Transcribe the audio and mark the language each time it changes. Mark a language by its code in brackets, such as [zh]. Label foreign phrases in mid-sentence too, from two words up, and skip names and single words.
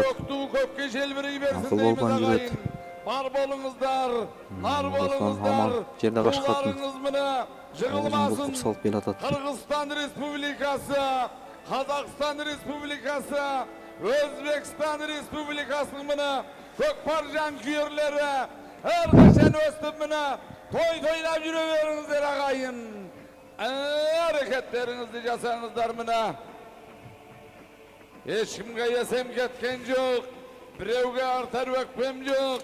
[ky] Көккө желбирей берсин Акыл балбан жүрөт. Бар болуңуздар, нар Аман болуңуздар. жерде кашкатын. Жыгылмасын. Булкуп салып келатат. [kk] Кыргызстан Республикасы, Казакстан Республикасы, Өзбекстан Республикасының мына көкпар жанкүйерлері әрқашан өстіп мына той-тойлап жүре беріңіздер ағайын. Әрекеттеріңізді жасаңыздар мына. Ешкімге есем кеткен жоқ, біреуге артар өкпем жоқ.